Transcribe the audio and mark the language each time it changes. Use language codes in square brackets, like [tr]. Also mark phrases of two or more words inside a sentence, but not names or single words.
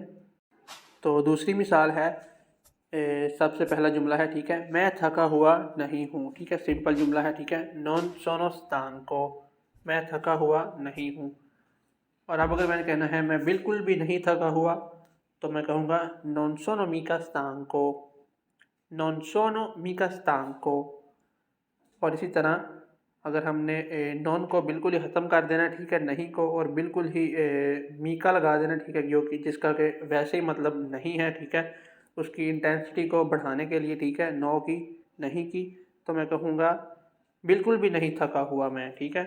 [ur] تو دوسری مثال ہے، سب سے پہلا جملہ ہے، ٹھیک ہے، میں تھکا ہوا نہیں ہوں، ٹھیک ہے. سمپل جملہ ہے، ٹھیک ہے. [it] non sono stanco, [ur] میں تھکا ہوا نہیں ہوں. اور اب اگر میں نے کہنا ہے میں بالکل بھی نہیں تھکا ہوا، تو میں کہوں گا [it] non sono mica stanco, non sono mica stanco। [ur] اور اسی طرح اگر ہم نے نان کو بالکل ہی ختم کر دینا، ٹھیک ہے، نہیں کو، اور بالکل ہی میکا لگا دینا، ٹھیک ہے، جو کہ جس کا کے ویسے ہی مطلب نہیں ہے، ٹھیک ہے، اس کی انٹینسٹی کو بڑھانے کے لیے، ٹھیک ہے، نو کی، نہیں کی. تو میں کہوں گا بالکل بھی نہیں تھکا ہوا میں، ٹھیک ہے.